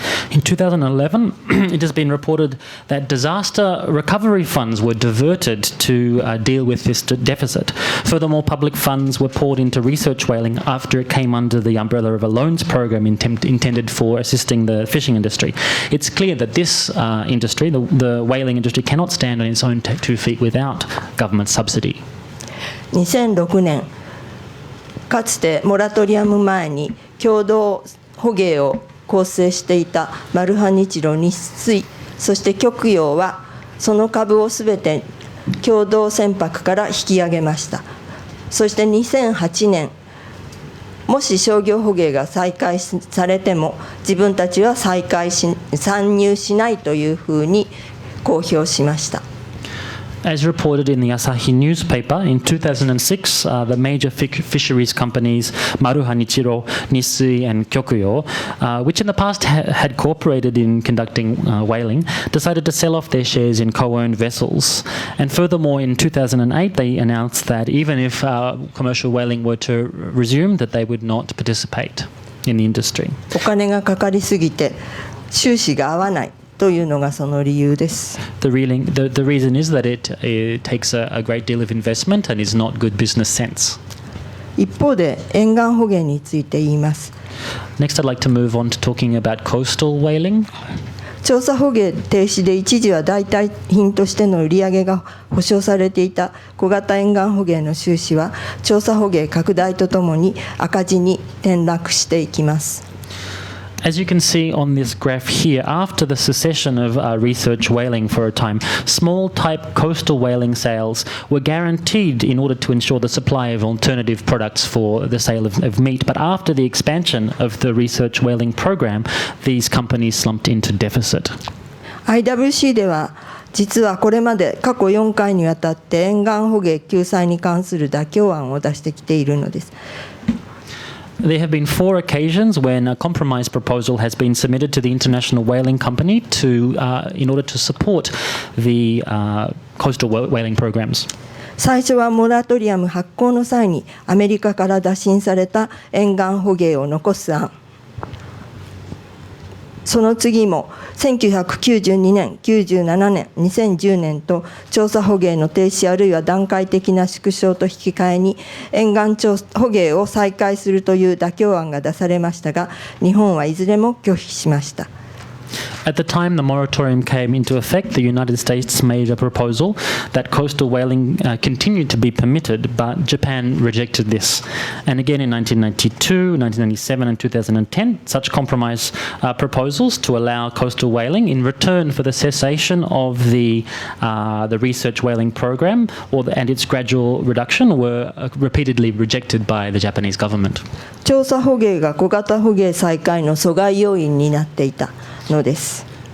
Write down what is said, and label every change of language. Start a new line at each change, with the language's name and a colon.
English: In 2011, it has been reported that disaster recovery funds were diverted to deal with this deficit. Furthermore, public funds were poured into research whaling after it came under the umbrella of a loans program intended for assisting the fishing industry. It's clear that this industry, the whaling industry, cannot stand on its own 2 feet without government subsidy.
Japanese: 2006年、かつてモラトリアム前に共同捕鯨を構成していたマルハニチロ、日水、そして極洋はその株をすべて共同船舶から引き上げました。そして2008年、もし商業捕鯨が再開されても自分たちは参入しないというふうに公表しました。
English: As reported in the Asahi newspaper, in 2006, the major fisheries companies Maruha Nichiro, Nisui and Kyokuyo, which in the past had cooperated in conducting whaling, decided to sell off their shares in co-owned vessels. And furthermore, in 2008, they announced that even if commercial whaling were to resume, that they would not participate in the industry.
Japanese: お金がかかりすぎて収支が合わないというのがその理由です。
English: The reason is that it takes a great deal of investment and is not good business sense.
Japanese: 一方で沿岸捕鯨について言います。
English: Next, I'd like to move on to talking about coastal whaling.
Japanese: 調査捕鯨停止で一時は代替品としての売り上げが保証されていた小型沿岸捕鯨の収支は調査捕鯨拡大とともに赤字に転落していきます。
English: As you can see on this graph here, after the cessation of research whaling for a time, small type coastal whaling sales were guaranteed in order to ensure the supply of alternative products for the sale of meat. But after the expansion of the research whaling program, these companies slumped into deficit.
Japanese: IWC では実はこれまで過去4回にわたって沿岸捕鯨救済に関する妥協案を出してきているのです。
English: There have been 4 occasions when a compromise proposal has been submitted to the International Whaling Company in order to support the coastal whaling programs.
Japanese: 最初はモラトリアム発行の際にアメリカから打診された沿岸捕鯨を残す案。その次も1992年、97年、2010年と調査捕鯨の停止あるいは段階的な縮小と引き換えに沿岸捕鯨を再開するという妥協案が出されましたが、日本はいずれも拒否しました。
English: At the time the moratorium came into effect, the United States made a proposal that coastal whaling continued to be permitted, but Japan rejected this. And again in 1992, 1997 and 2010, such compromise proposals to allow coastal whaling in return for the cessation of the research whaling program and its gradual reduction were repeatedly rejected by the Japanese government.
Japanese: 調査捕鯨が小型捕鯨再開の阻害要因になっていたのです。